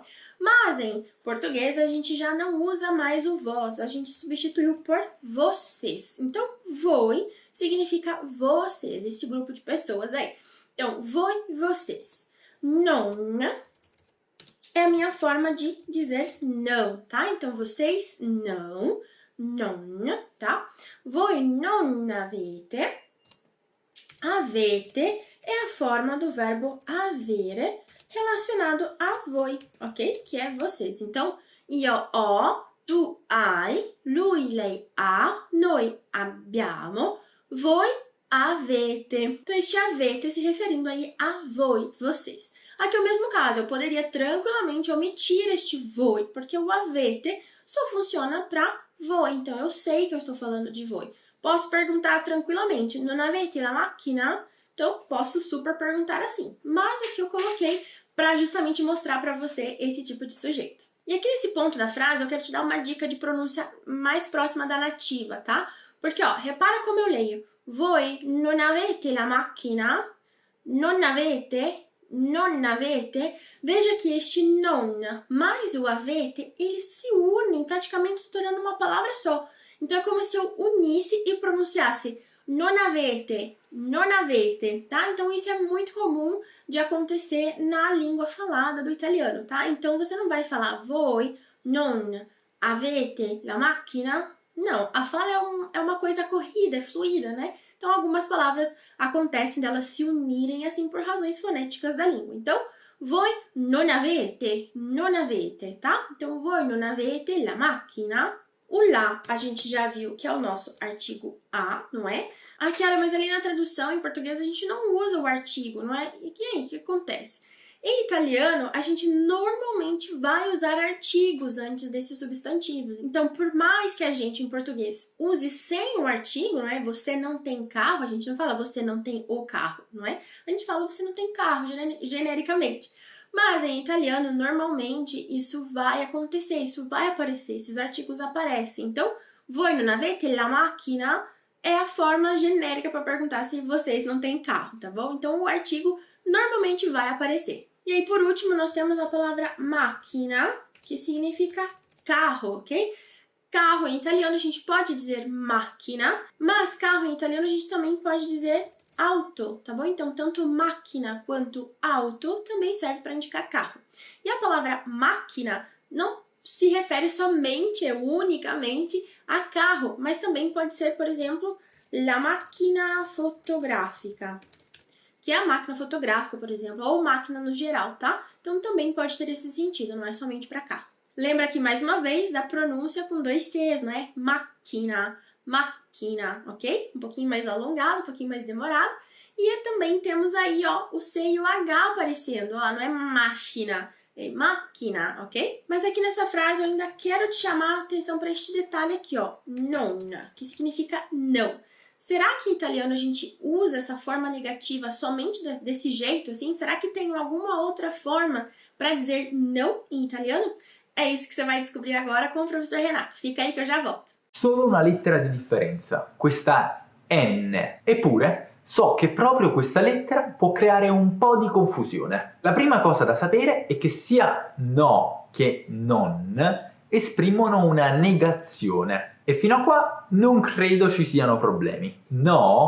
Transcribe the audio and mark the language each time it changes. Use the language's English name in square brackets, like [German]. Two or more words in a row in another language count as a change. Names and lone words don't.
[Portuguese] Mas em português a gente já não usa mais o vós, a gente substituiu por vocês. Então, voi significa vocês, esse grupo de pessoas aí. Então, voi, vocês. Non é a minha forma de dizer não, tá? Então, vocês não, non, tá? [Italian] Voi non avete. [Portuguese] Avete é a forma do verbo avere relacionado a voi, ok? Que é vocês. Então, [Italian] io ho, tu hai, lui, lei ha, noi abbiamo, voi avete. [Portuguese] Então, este avete se referindo aí a voi, vocês. Aqui é o mesmo caso, eu poderia tranquilamente omitir este voi, porque o avete só funciona para voi. Então, eu sei que eu estou falando de voi. Posso perguntar tranquilamente, [Italian] non avete la macchina? [Portuguese] Então, posso super perguntar assim. Mas aqui eu coloquei para justamente mostrar para você esse tipo de sujeito. E aqui nesse ponto da frase, eu quero te dar uma dica de pronúncia mais próxima da nativa, tá? Porque, ó, repara como eu leio. [Italian] Voi non avete la macchina? Non avete? Non avete? [Portuguese] Veja que este non mais o avete, eles se unem, praticamente se tornando uma palavra só. Então, é como se eu unisse e pronunciasse [Italian] non avete, non avete, [Portuguese] tá? Então, isso é muito comum de acontecer na língua falada do italiano, tá? Então, você não vai falar [Italian] voi non avete la macchina? [Portuguese] Não, a fala é uma coisa corrida, é fluida, né? Então, algumas palavras acontecem delas se unirem assim por razões fonéticas da língua. Então, [Italian] voi non avete, [Portuguese] tá? Então, [Italian] voi non avete la macchina. [Portuguese] O lá, a gente já viu que é o nosso artigo a, não é? Ah, Chiara, mas ali na tradução em português a gente não usa o artigo, não é? E aí, o que acontece? Em italiano, a gente normalmente vai usar artigos antes desses substantivos. Então, por mais que a gente, em português, use sem o artigo, não é? Você não tem carro, a gente não fala você não tem o carro, não é? A gente fala você não tem carro, genericamente. Mas em italiano, normalmente, isso vai acontecer, isso vai aparecer, esses artigos aparecem. Então, [Italian] voi non avete la macchina [Portuguese] é a forma genérica para perguntar se vocês não têm carro, tá bom? Então, o artigo normalmente vai aparecer. E aí, por último, nós temos a palavra macchina, que significa carro, ok? Carro em italiano a gente pode dizer macchina, mas carro em italiano a gente também pode dizer auto, tá bom? Então, tanto máquina quanto auto também serve para indicar carro. E a palavra máquina não se refere somente, unicamente a carro, mas também pode ser, por exemplo, [Italian] la macchina fotografica, [Portuguese] que é a máquina fotográfica, por exemplo, ou máquina no geral, tá? Então, também pode ter esse sentido, não é somente para carro. Lembra aqui, mais uma vez, da pronúncia com 2 Cs, não é? Máquina, máquina, ok? Um pouquinho mais alongado, um pouquinho mais demorado. E também temos aí, ó, o C e o H aparecendo, ó, não é máquina, é máquina, ok? Mas aqui nessa frase eu ainda quero te chamar a atenção para este detalhe aqui, ó, non, que significa não. Será que em italiano a gente usa essa forma negativa somente desse jeito, assim? Será que tem alguma outra forma para dizer não em italiano? É isso que você vai descobrir agora com o professor Renato. Fica aí que eu já volto. [Italian] Solo una lettera di differenza, questa N. Eppure, so che proprio questa lettera può creare un po' di confusione. La prima cosa da sapere è che sia no che non esprimono una negazione. E fino a qua non credo ci siano problemi.